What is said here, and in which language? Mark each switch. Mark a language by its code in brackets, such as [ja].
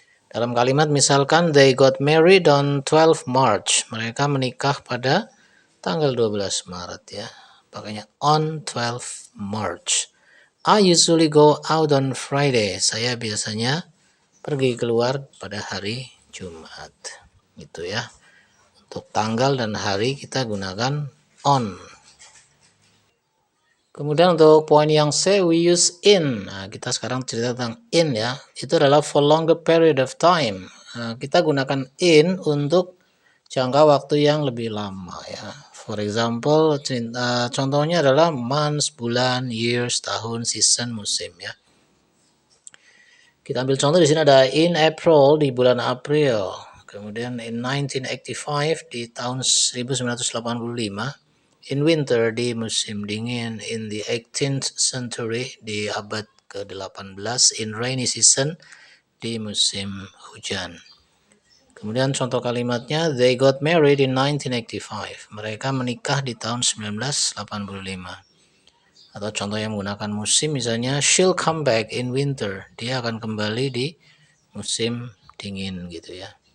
[id] Dalam kalimat misalkan [en] they got married on 12 March. [id] Mereka menikah pada tanggal 12 Maret ya. Pakainya on 12 March. [en] I usually go out on Friday. [id] Saya biasanya pergi keluar pada hari Jumat. Gitu ya. Untuk tanggal dan hari kita gunakan on. Kemudian untuk poin yang C, [en] we use in. [id] Nah, kita sekarang cerita tentang in ya. Itu adalah [en] for longer period of time. [id] Nah, kita gunakan in untuk jangka waktu yang lebih lama ya. [en] For example, [id] contohnya adalah months, bulan, years, tahun, season, musim ya. Kita ambil contoh di sini ada in April, di bulan April. Kemudian in 1985, di tahun 1985. In winter, di musim dingin. [en] In the 18th century, [id] di abad ke-18. In rainy season, di musim hujan. Kemudian contoh kalimatnya, [en] they got married in 1985. [id] Mereka menikah di tahun 1985. Atau contoh yang menggunakan musim, misalnya [en] she'll come back in winter. [id] Dia akan kembali di musim dingin gitu ya.